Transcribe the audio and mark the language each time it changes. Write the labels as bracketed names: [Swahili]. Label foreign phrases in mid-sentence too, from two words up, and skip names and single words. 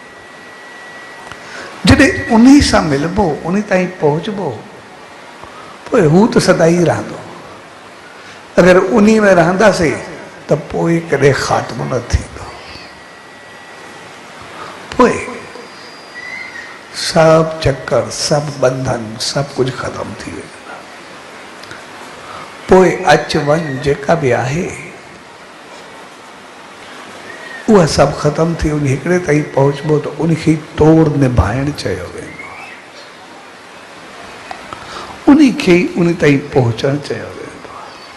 [Sindhi] जॾहिं उन सां मिलबो, उन ताईं पहुचबो, पोइ हू त सदाई रहंदो। अगरि उन में रहंदासीं त पोइ कॾहिं ख़ात्मो न थींदो। पोइ सब चक्कर, सब बंधन, सब कुछ खत्म थी वेंदा। पोइ अच वञ जेका बि आहे उहा सभु ख़त्म थी उन हिकिड़े ताईं पहुचबो त उनखे तोड़ निभाइणु चयो वेंदो आहे, उनखे उन ताईं पहुचणु चयो वेंदो आहे।